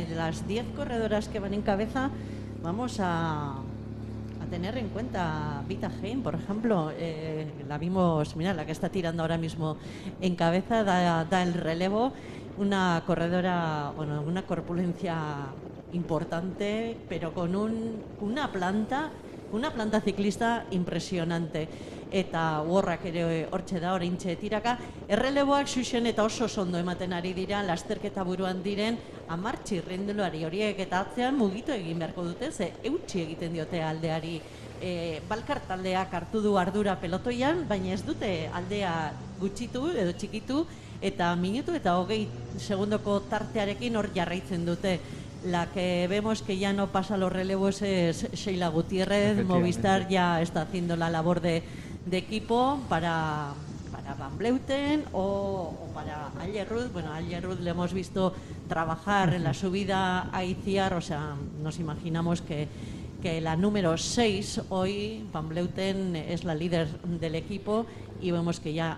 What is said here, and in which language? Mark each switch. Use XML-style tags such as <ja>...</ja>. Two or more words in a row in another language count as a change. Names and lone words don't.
<es>De las 10 corredoras que van en cabeza, vamos a tener en cuenta Vita Hein, por ejemplo. La vimos, mira, la que está tirando ahora mismo en cabeza, da el relevo, una corredora, bueno, una corpulencia importante, pero con una planta ciclista impresionante.</es> <eu>Eta horrak ere hortxe da, oraintxe tiraka. Erreleboak xuxen eta oso ondo ematen ari dira, lasterketa buruan diren 10 txirrindulari horiek, eta atzean mugitu egin beharko dute, ze eutsi egiten diote aldeari. Valcar taldeak hartu du ardura pelotoian, baina ez dute aldea gutxitu edo txikitu, eta minutu eta 20 segundoko tartearekin hor jarraitzen dute.</eu> <es>La que vemos que ya no pasa los relevos es Sheila Gutiérrez. Movistar ya está haciendo la labor de equipo para Van Vleuten o para Algerud. Bueno, a Algerud le hemos visto trabajar en la subida a Iciar, o sea, nos imaginamos que la número 6 hoy, Van Vleuten, es la líder del equipo y vemos que ya...</es>